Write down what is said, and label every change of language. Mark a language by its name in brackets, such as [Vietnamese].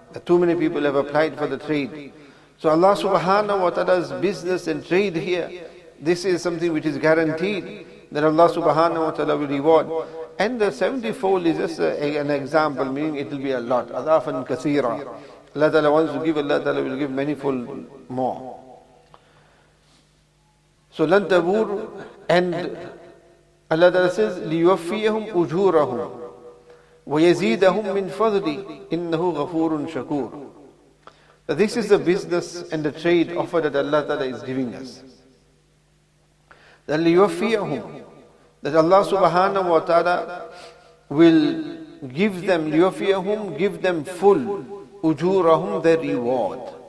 [English] Too many people have applied for the trade. So Allah subhanahu wa ta'ala's business and trade here, this is something which is guaranteed that Allah subhanahu wa ta'ala will reward. And the 70-fold is just an example, meaning it will be a lot. [Arabic] Adafan kathira. [English] Allah Ta'ala wants to give, Allah Ta'ala will give manifold more. [Arabic] So lan tabur, [English] and Allah Ta'ala says, [Arabic] لِيُوَفِّيَهُمْ أُجُورَهُمْ وَيَزِيدَهُمْ مِنْ فَضْلِهِ إِنَّهُ غَفُورٌ شَكُورٌ. [English] This is the business and the trade offer that Allah Ta'ala is giving us. That لِيُوَفِّيَهُمْ, that Allah subhanahu wa ta'ala will give them, لِيُوَفِّيَهُمْ, give them full, ujurahum, their reward.